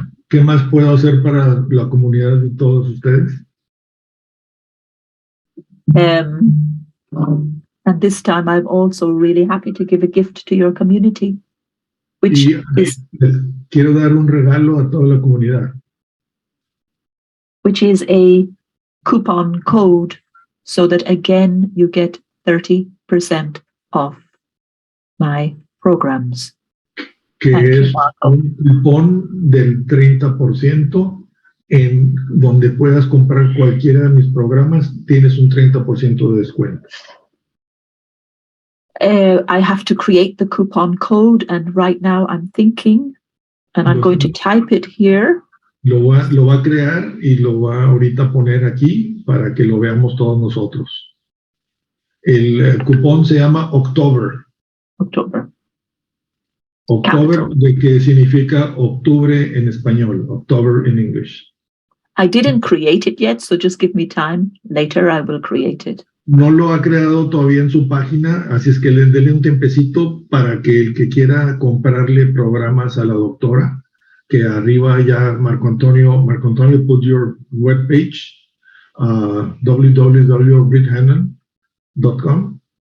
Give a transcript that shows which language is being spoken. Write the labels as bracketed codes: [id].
[es] ¿Qué más puedo hacer para la comunidad de todos ustedes? [en] And this time I'm also really happy to give a gift to your community, which [es] quiero dar un regalo a toda la comunidad. [en] Which is a coupon code, so that again you get 30% off my programs. [es] Que es un cupón del 30% en donde puedas comprar cualquiera de mis programas, tienes un 30% de descuento. [en] I have to create the coupon code, and right now I'm thinking, and I'm going to type it here. [es] Lo va a crear y lo va ahorita a poner aquí para que lo veamos todos nosotros. El cupón se llama October. October, ¿de qué significa octubre en español? [en] October in English. I didn't create it yet, so just give me time. Later I will create it. [es] No lo ha creado todavía en su página, así es que denle un tiempecito para que el que quiera comprarle programas a la doctora, que arriba ya Marco Antonio, [en] put your webpage, [es] www.brídhanlon.com,